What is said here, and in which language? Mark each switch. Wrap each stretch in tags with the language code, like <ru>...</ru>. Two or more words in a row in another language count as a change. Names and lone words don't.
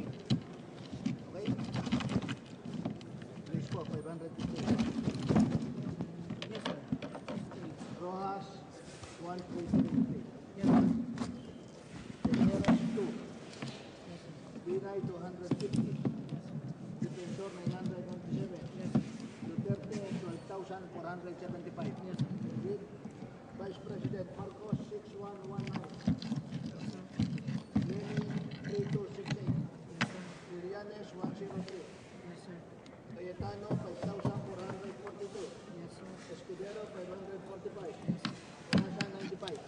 <en>Okay? Grace po, 550. Yes, sir. Rojas, 1.50. Yes, sir. Guimaras, 2. Binay, 250. Defensor, 997. Yes, sir. Duterte, 12,475. Yes, sir. Vice President Marcos, 6119. 3268. Irianes 103. Yes, sir. Cayetano 5442. Yes, sir. Escudero 545. Yes, sir. Nasa 95. Yes.</en>